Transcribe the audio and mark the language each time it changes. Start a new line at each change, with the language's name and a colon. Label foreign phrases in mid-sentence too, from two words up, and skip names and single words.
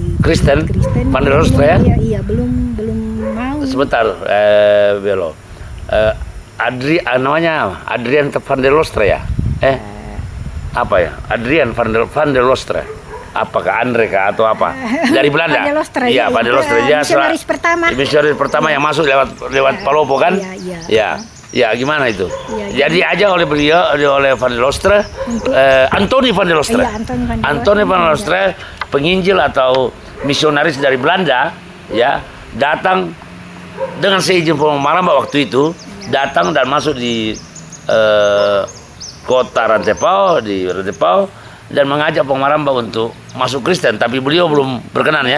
Indonesian: Kristen, Van der Loster ya? Iya, belum mau. Sebentar, Belo. Namanya Adrian Van der Loster ya? Apa ya? Adrian Van der Loster. Apakah Andre kah atau apa? Dari Belanda. Van der Loster. Iya, Van der Loster. Misionaris pertama yang masuk lewat Palopo kan? Iya. Ya, gimana itu? Jadi aja oleh beliau, oleh Van der Loster, Anthony Van der Loster. Anthony Van der Loster, penginjil atau misionaris dari Belanda, ya, datang dengan seizin Pong Maramba waktu itu, datang dan masuk di kota Rantepao, dan mengajak Pong Maramba untuk masuk Kristen, tapi beliau belum berkenan ya.